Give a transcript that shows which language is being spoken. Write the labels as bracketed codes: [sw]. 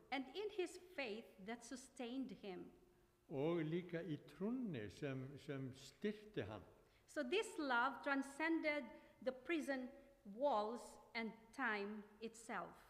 [en] And in his faith that sustained him. [is] Og líka í trúnni sem styrkti hann. [en] So this love transcended the prison walls and time itself.